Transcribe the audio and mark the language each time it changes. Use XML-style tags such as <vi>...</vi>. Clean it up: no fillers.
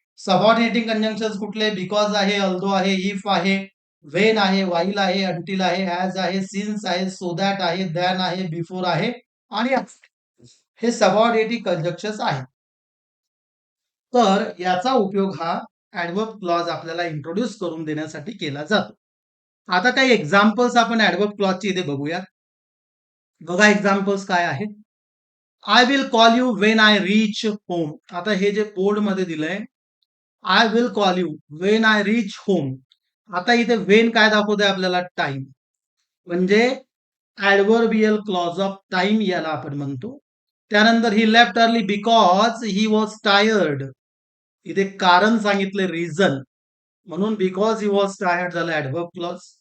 <mr>Subordinating conjunctions कुठले, because आहे, although आहे, इफ आहे, वेन आहे, वाईल आहे, अंटिल आहे, ॲज आहे, सिन्स आहे, सो दॅट आहे, दॅन आहे, बिफोर आहे आणि हे सबऑर्डिनेटिंग कंजंक्शन्स आहेत. तर याचा उपयोग हा ऍडव्हर्ब क्लॉज आपल्याला इंट्रोड्यूस करून देण्यासाठी केला जातो. आता काही एक्झाम्पल्स आपण ऍडव्हर्ब क्लॉजची इथे बघूयात. बघा एक्झाम्पल्स काय आहेत.</mr> <en>I will call you when I reach home.</en> <mr>आता हे जे बोर्ड मध्ये दिलंय,</mr> <en>I will call you when I reach home.</en> <mr>आता इथे वेन काय दाखवतंय आपल्याला, टाइम. म्हणजे ऍडव्हर्बियल क्लॉज ऑफ टाइम याला आपण म्हणतो.</mr> <en>त्यानंतर he left early because he was tired.</en> <mr>इथे कारण सांगितले, रिझन, म्हणून</mr> <en>because he was tired</en> <mr>झालं ऍडव्हर्ब क्लॉज.</mr>